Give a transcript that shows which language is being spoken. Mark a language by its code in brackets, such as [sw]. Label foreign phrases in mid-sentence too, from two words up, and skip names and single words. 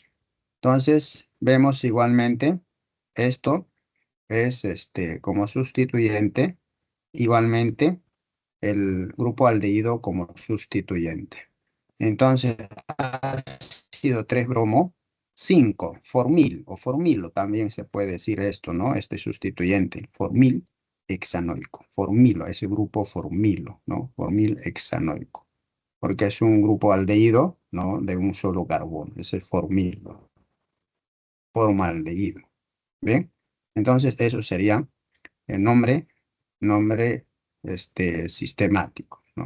[es] Entonces, vemos igualmente, esto es como sustituyente, igualmente el grupo aldehído como sustituyente. Entonces, ácido 3 bromo, 5 formil o formilo, también se puede decir esto, ¿no? Este sustituyente, formil hexanoico, formilo, ese grupo formilo, ¿no? Formil hexanoico, porque es un grupo aldehído, ¿no? De un solo carbono, ese es formilo, formaldehído, ¿bien? Entonces, eso sería el nombre sistemático, ¿no?